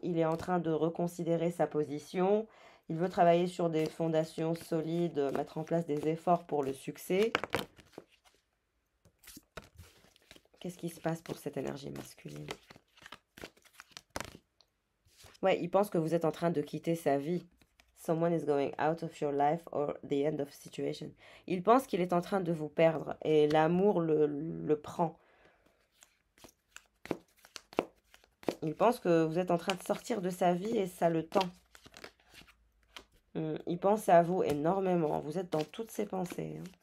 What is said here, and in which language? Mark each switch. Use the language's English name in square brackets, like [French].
[French] Il est en train de reconsidérer sa position. Il veut travailler sur des fondations solides, mettre en place des efforts pour le succès. Qu'est-ce qui se passe pour cette énergie masculine? Ouais, il pense que vous êtes en train de quitter sa vie. [English] Someone is going out of your life or the end of situation. [French] Il pense qu'il est en train de vous perdre et l'amour le prend. Il pense que vous êtes en train de sortir de sa vie et ça le tend. Il pense à vous énormément. Vous êtes dans toutes ses pensées.